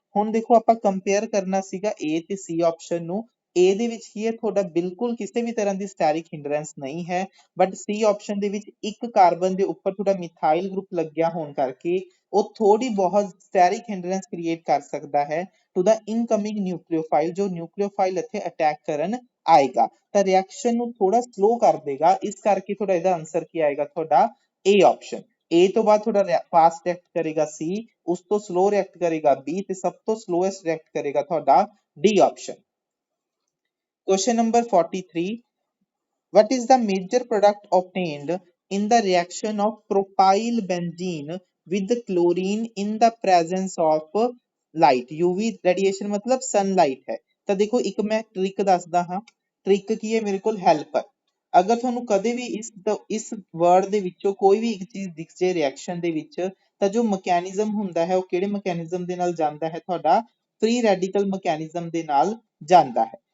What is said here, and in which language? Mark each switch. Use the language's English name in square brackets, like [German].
[Punjabi] ਹੁਣ ਦੇਖੋ ਆਪਾਂ ਕੰਪੇਅਰ ਕਰਨਾ ਸੀਗਾ A ਤੇ C ਆਪਸ਼ਨ ਨੂੰ, A ਦੇ ਵਿੱਚ ਕੀ ਹੈ ਤੁਹਾਡਾ ਬਿਲਕੁਲ ਕਿਸੇ ਵੀ ਤਰ੍ਹਾਂ ਦੀ ਸਟੈਰਿਕ ਹਿੰਡਰੈਂਸ ਨਹੀਂ ਹੈ, ਬਟ C ਆਪਸ਼ਨ ਦੇ ਵਿੱਚ ਇੱਕ ਕਾਰਬਨ ਦੇ ਉੱਪਰ ਤੁਹਾਡਾ ਮਿਥਾਈਲ ਗਰੁੱਪ ਲੱਗਿਆ ਹੋਣ ਕਰਕੇ ਉਹ ਥੋੜੀ ਬਹੁਤ ਸਟੈਰਿਕ ਹਿੰਡਰੈਂਸ ਕ੍ਰੀਏਟ ਕਰ ਸਕਦਾ ਹੈ ਟੂ ਦਾ ਇਨਕਮਿੰਗ ਨਿਊਕਲੀਓਫਾਈਲ, ਜੋ ਨਿਊਕਲੀਓਫਾਈਲ ਇੱਥੇ ਅਟੈਕ ਕਰਨ ਆਏਗਾ ਤਾਂ ਰਿਐਕਸ਼ਨ ਨੂੰ ਥੋੜਾ ਸਲੋ ਕਰ ਦੇਗਾ। ਇਸ ਕਰਕੇ ਤੁਹਾਡਾ ਇਹਦਾ ਆਨਸਰ ਕੀ ਆਏਗਾ ਤੁਹਾਡਾ A ਆਪਸ਼ਨ। A ਤੋਂ ਬਾਅਦ ਤੁਹਾਡਾ ਫਾਸਟ ਰਿਐਕਟ ਕਰੇਗਾ C, ਉਸ ਤੋਂ ਸਲੋ ਰਿਐਕਟ ਕਰੇਗਾ B, ਤੇ ਸਭ ਤੋਂ ਸਲੋਐਸਟ ਰਿਐਕਟ ਕਰੇਗਾ ਤੁਹਾਡਾ D option. [English] Question number 43. What is the major product obtained in the reaction of propyl benzene with chlorine in the presence of light? UV radiation [Hindi] मतलब [English] sunlight है। [Punjabi] ਤਾਂ ਦੇਖੋ ਇੱਕ ਮੈਂ ਟ੍ਰਿਕ ਦੱਸਦਾ ਹਾਂ, ਟ੍ਰਿਕ ਕੀ ਹੈ ਮੇਰੇ ਕੋਲ ਹੈਲਪਰ। ਅਗਰ ਤੁਹਾਨੂੰ ਕਦੇ ਵੀ ਇਸ ਵਰਡ ਦੇ ਵਿੱਚੋਂ ਕੋਈ ਵੀ ਇੱਕ ਚੀਜ਼ ਦਿਖ ਜੇ ਰਿਐਕਸ਼ਨ ਦੇ ਵਿੱਚ ਤਾਂ ਜੋ ਮਕੈਨਿਜ਼ਮ ਹੁੰਦਾ ਹੈ ਉਹ ਕਿਹੜੇ ਮਕੈਨਿਜ਼ਮ ਦੇ ਨਾਲ ਜਾਂਦਾ ਹੈ ਤੁਹਾਡਾ ਫ੍ਰੀ ਰੈਡੀਕਲ ਮਕੈਨਿਜ਼ਮ ਦੇ ਨਾਲ ਜਾਂਦਾ ਹੈ।